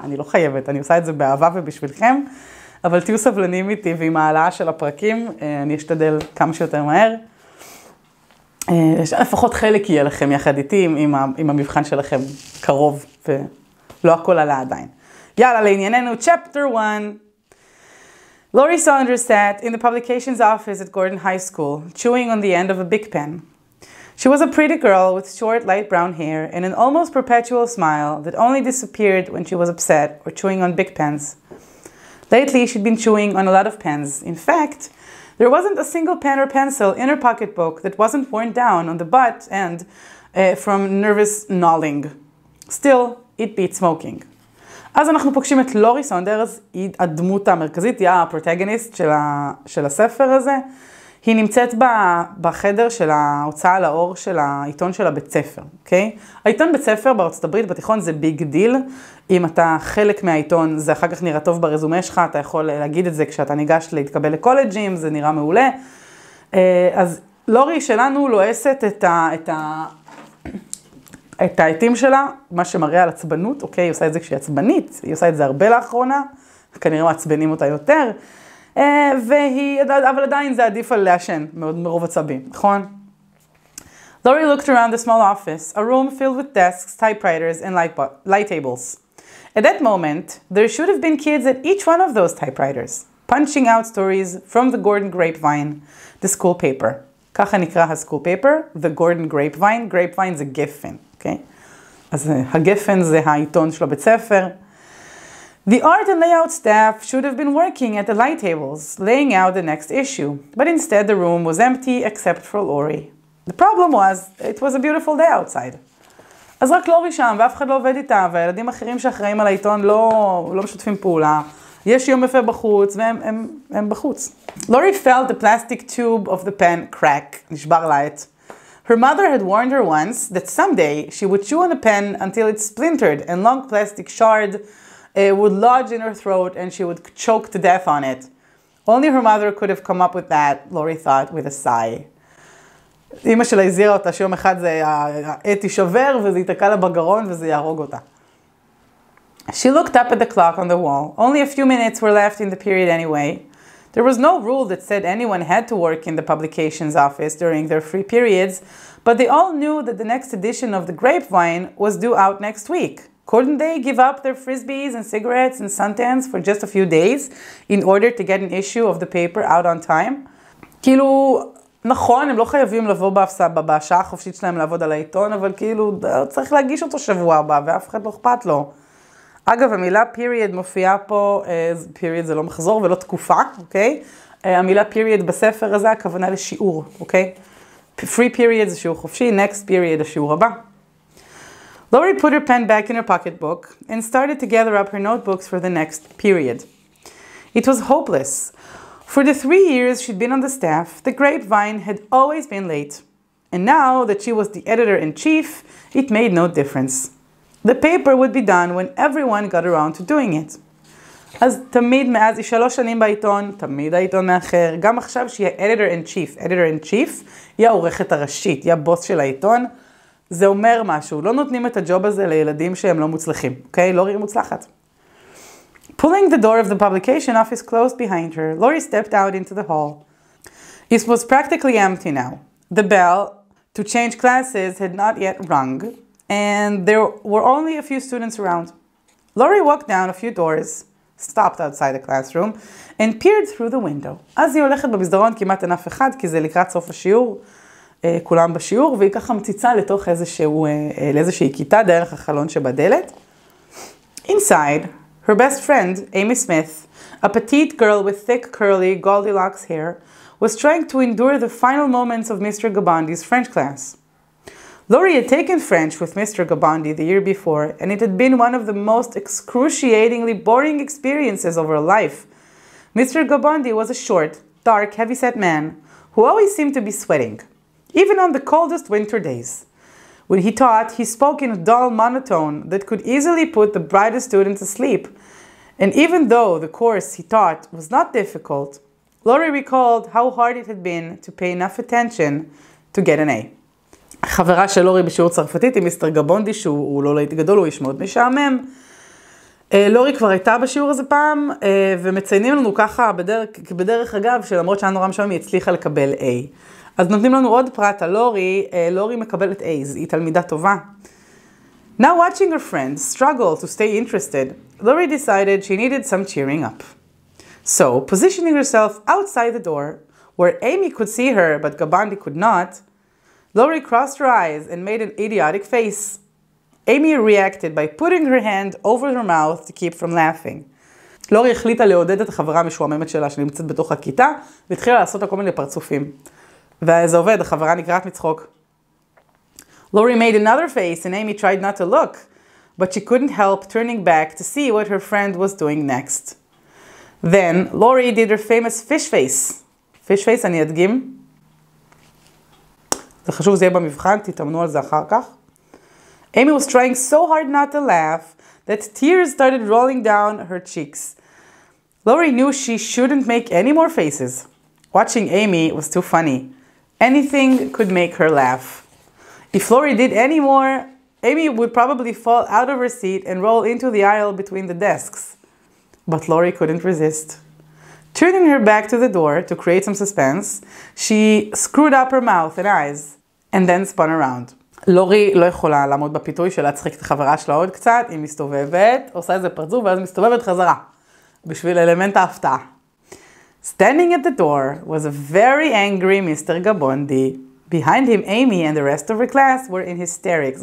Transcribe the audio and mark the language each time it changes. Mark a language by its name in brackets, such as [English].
[Hebrew] אני לא חייבת, אני עושה את זה באהבה ובשבילכם, אבל תהיו סבלנים איתי, ועם העלאה של הפרקים, אני אשתדל כמה שיותר מהר. לפחות חלק יהיה לכם יחד איתי, עם המבחן שלכם קרוב, לא הכל עלה עדיין. יאללה, לענייננו, [English] chapter 1. Lori Saunders sat in the publications office at Gordon High School, chewing on the end of a big pen. She was a pretty girl with short, light brown hair and an almost perpetual smile that only disappeared when she was upset or chewing on big pens. Lately, she'd been chewing on a lot of pens. In fact, there wasn't a single pen or pencil in her pocketbook that wasn't worn down on the butt end from nervous gnawing. Still, it beat smoking. [Hebrew] אז אנחנו פוגשים את לורי סונדרס, היא הדמות המרכזית, היא הפרוטגוניסט של הספר הזה. היא נמצאת בחדר של ההוצאה לאור של העיתון של הבית ספר, אוקיי? העיתון בית ספר בארצות הברית, בתיכון, זה ביג דיל. אם אתה חלק מהעיתון, זה אחר כך נראה טוב ברזומה שלך, אתה יכול להגיד את זה כשאתה ניגש להתקבל לקולג'ים, זה נראה מעולה. אז לורי שלנו לועסת את העיתים שלה, מה שמראה על עצבנות, אוקיי, היא עושה את זה כשהיא עצבנית, היא עושה את זה הרבה לאחרונה, כנראה מעצבנים אותה יותר, אבל עדיין זה עדיף על לעשן, מרוב עצבים, נכון? [English] Lori looked around the small office, a room filled with desks, typewriters, and light tables. At that moment, there should have been kids at each one of those typewriters, punching out stories from the Gordon Grapevine, the school paper. [Hebrew] ככה נקרא ה-school paper, the Gordon Grapevine. Grapevine זה גפן, אוקיי? אז הגפן זה העיתון של הבית ספר. [English] The art and layout staff should have been working at the light tables, laying out the next issue. But instead the room was empty except for Lori. The problem was, it was a beautiful day outside. [Hebrew] אז רק לורי שם, ואף אחד לא עובד איתה, והילדים אחרים שאחראים על העיתון לא משתפים פעולה. יש יום יפה בחוץ, והם בחוץ. [English] Lori felt the plastic tube of the pen crack, [Hebrew] נשבר לעט. [English] Her mother had warned her once that someday she would chew on a pen until it splintered and long plastic shard would lodge in her throat and she would choke to death on it. Only her mother could have come up with that, Lori thought with a sigh. [Hebrew] אמא שלה הזהירה אותה שיום אחד העט יישבר וזה ייתקע לה בגרון וזה יהרוג אותה. [English] She looked up at the clock on the wall. Only a few minutes were left in the period anyway. There was no rule that said anyone had to work in the publications office during their free periods, but they all knew that the next edition of the Grapevine was due out next week. Couldn't they give up their frisbees and cigarettes and suntans for just a few days in order to get an issue of the paper out on time? [Hebrew] כאילו, נכון, הם לא חייבים לבוא בשעה החופשית שלהם לעבוד על העיתון, אבל כאילו, צריך להגיש אותו שבוע הבא, ואף אחד לא אכפת לו. אגב, המילה period מופיעה פה, period זה לא מחזור ולא תקופה, אוקיי? המילה period בספר הזה, הכוונה לשיעור, אוקיי? [English] Free period [Hebrew] זה שיעור חופשי, [English] next period [Hebrew] השיעור הבא. [English] Lori put her pen back in her pocketbook and started to gather up her notebooks for the next period. It was hopeless. For the 3 years she'd been on the staff, the Grapevine had always been late. And now that she was the editor-in-chief, it made no difference. The paper would be done when everyone got around to doing it. [Hebrew] אז תמיד מאז היא 3 שנים בעיתון, תמיד העיתון מאחר, גם עכשיו שהיא ה-editor-in-chief. editor-in-chief היא העורכת הראשית, היא הבוס של העיתון. זה אומר משהו, לא נותנים את הג'וב הזה לילדים שהם לא מוצלחים, אוקיי? לורי מוצלחת. [English] Pulling the door of the publication office closed behind her, Lori stepped out into the hall. It was practically empty now. The bell to change classes had not yet rung, and there were only a few students around. Lori walked down a few doors, stopped outside the classroom, and peered through the window. [Hebrew] אז היא הולכת במסדרון, כמעט אין אף אחד, כי זה לקראת סוף השיעור, כולם בשיעור, והיא ככה מציצה לתוך לאיזושהי כיתה דרך החלון שבדלת. [English] Inside, her best friend, Amy Smith, a petite girl with thick, curly, Goldilocks hair, was trying to endure the final moments of Mr. Gabondi's French class. Lori had taken French with Mr. Gabondi the year before, and it had been one of the most excruciatingly boring experiences of her life. Mr. Gabondi was a short, dark, heavy-set man who always seemed to be sweating, even on the coldest winter days. When he taught, he spoke in a dull monotone that could easily put the brightest students asleep. And even though the course he taught was not difficult, Lori recalled how hard it had been to pay enough attention to get an A. [Hebrew] חברה של לורי בשיעור צרפתית עם מיסטר גבונדי, שהוא לא להיט גדול, הוא איש מאוד משעמם. לורי כבר הייתה בשיעור הזה פעם, ומציינים לנו ככה בדרך אגב, שלמרות שהיה נורא משעמם, היא הצליחה לקבל A. אז נותנים לנו עוד פרט על לורי, לורי מקבלת A's, היא תלמידה טובה. [English] Now watching her friends struggle to stay interested, Lori decided she needed some cheering up. So, positioning herself outside the door, where Amy could see her but Gabondi could not, Lori crossed her eyes and made an idiotic face. Amy reacted by putting her hand over her mouth to keep from laughing. [Hebrew] לורי החליטה לעודד את החברה המשועממת שלה שנמצאת בתוך הכיתה, והתחילה לעשות כל מיני פרצופים. וזה עובד, החברה נקראת מצחוק. [English] Lori made another face and Amy tried not to look, but she couldn't help turning back to see what her friend was doing next. Then Lori did her famous fish face. fish face, [Hebrew] אני אדגים. זה חשוב, זה יהיה במבחן, תתאמנו על זה אחר כך. [English] Amy was trying so hard not to laugh that tears started rolling down her cheeks. Lori knew she shouldn't make any more faces. Watching Amy was too funny. Anything could make her laugh. If Lori did any more, Amy would probably fall out of her seat and roll into the aisle between the desks. But Lori couldn't resist. Turning her back to the door to create some suspense, she screwed up her mouth and eyes, and then spun around. [Hebrew] לורי לא יכולה לעמוד בפיתוי של להצחיק את החברה שלה עוד קצת, היא מסתובבת, עושה איזה פרצוף ואז מסתובבת חזרה, בשביל אלמנט ההפתעה. [English] Standing at the door was a very angry Mr. Gabondi. Behind him, Amy and the rest of her class were in hysterics.